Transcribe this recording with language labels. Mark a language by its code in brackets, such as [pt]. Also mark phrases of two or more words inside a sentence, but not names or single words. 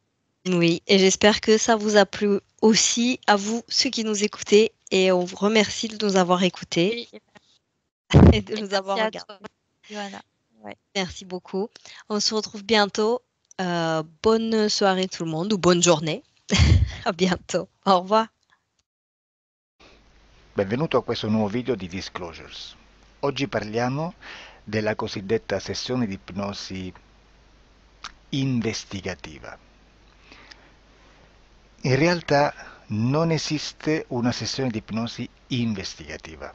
[fr] Oui, et j'espère que ça vous a plu aussi à vous, ceux qui nous écoutez, et on vous remercie de nous avoir écoutés Oui, et de et nous avoir merci à regardés. toi, Johanna. Ouais. Merci beaucoup. On se retrouve bientôt. Bonne soirée tout le monde ou bonne journée. À bientôt. Au revoir. [it] Benvenuto a questo nuovo video di Disclosures. Oggi parliamo della cosiddetta sessione di ipnosi investigativa. In realtà non esiste una sessione di ipnosi investigativa.